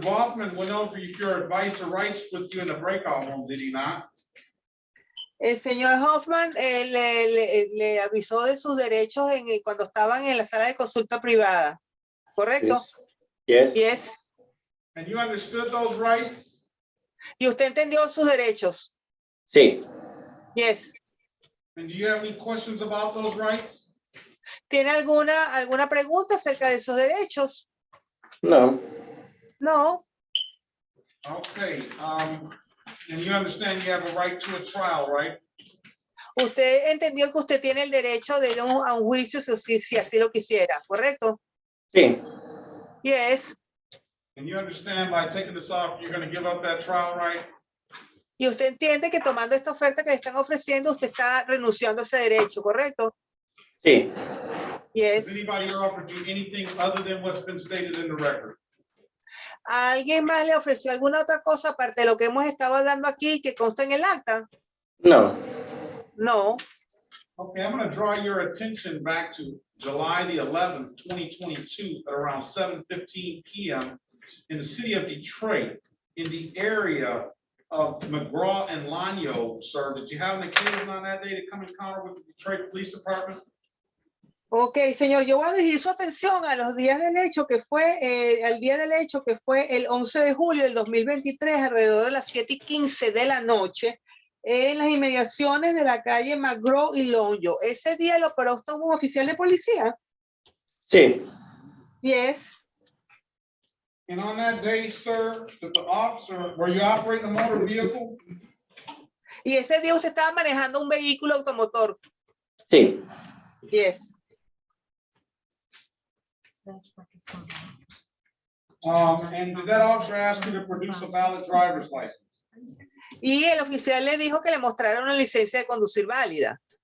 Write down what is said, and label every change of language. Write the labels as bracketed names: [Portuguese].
[English] Baughman went over your advice or rights with you in the breakout room, did he not? [Spanish] El señor Hoffman le avisó de sus derechos cuando estaban en la sala de consulta privada, ¿correcto? [English] Yes. Yes. And you understood those rights? [Spanish] ¿Y usted entendió sus derechos? Sí. [English] Yes. And do you have any questions about those rights? [Spanish] ¿Tiene alguna pregunta acerca de sus derechos? No. [English] No. Okay, and you understand you have a right to a trial, right? [Spanish] Usted entendió que usted tiene el derecho de ir a un juicio si así lo quisiera, ¿correcto? Sí. [English] Yes. And you understand by taking this off, you're going to give up that trial right? [Spanish] Y usted entiende que tomando esta oferta que le están ofreciendo, usted está renunciando a ese derecho, ¿correcto? Sí. [English] Yes. Has anybody offered you anything other than what's been stated in the record? [Spanish] ¿A alguien más le ofreció alguna otra cosa aparte de lo que hemos estado hablando aquí que consta en el acta? No. [English] No. Okay, I'm going to draw your attention back to July the 11th, 2022 at around 7:15 p.m. in the city of Detroit in the area of McGraw and Lanyo, sir. Did you have an occasion on that day to come encounter with the Detroit Police Department? [Spanish] Ok, señor, yo voy a dirigir su atención a los días del hecho que fue, al día del hecho que fue el 11 de julio del 2023, alrededor de las 7:15 de la noche, en las inmediaciones de la calle McGraw y Lanyo. ¿Ese día lo operó usted un oficial de policía? Sí. [English] Yes. And on that day, sir, that the officer, were you operating a motor vehicle? [Spanish] Y ese día usted estaba manejando un vehículo automotor. Sí. [English] Yes. And did that officer ask you to produce a valid driver's license? [Spanish] Y el oficial le dijo que le mostrara una licencia de conducir válida.